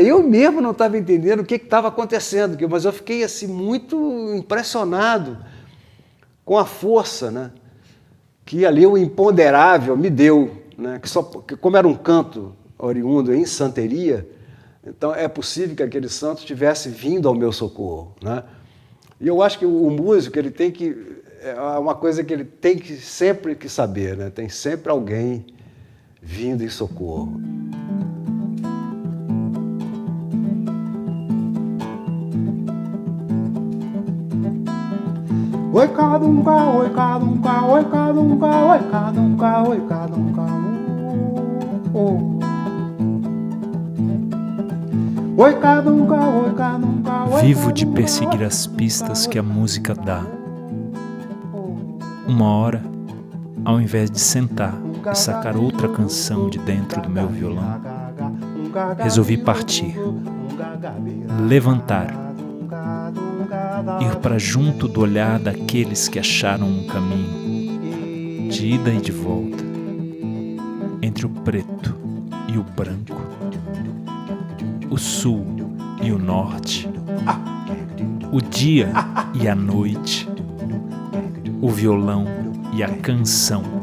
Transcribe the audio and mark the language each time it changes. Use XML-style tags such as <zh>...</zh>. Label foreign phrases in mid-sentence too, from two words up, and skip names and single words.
<pt>Eu mesmo não estava entendendo o que estava acontecendo, mas eu fiquei assim, muito impressionado com a força, né, que ali o imponderável me deu, né, que como era um canto oriundo em santeria, então é possível que aquele santo tivesse vindo ao meu socorro, né? E eu acho que o músico, ele tem que... É uma coisa que ele tem que sempre que saber, né? Tem sempre alguém vindo em socorro. Oi, cadunga, oi, cadunga, oi, cadunga, oi, cadunga, oi, cadunga, oi, cadunga, oi, cadunga. Vivo de perseguir as pistas que a música dá. Uma hora, ao invés de sentar e sacar outra canção de dentro do meu violão, resolvi partir, levantar, ir para junto do olhar daqueles que acharam um caminho, de ida e de volta, entre o preto e o branco, o sul e o norte, o dia e a noite, o violão e a canção.</pt>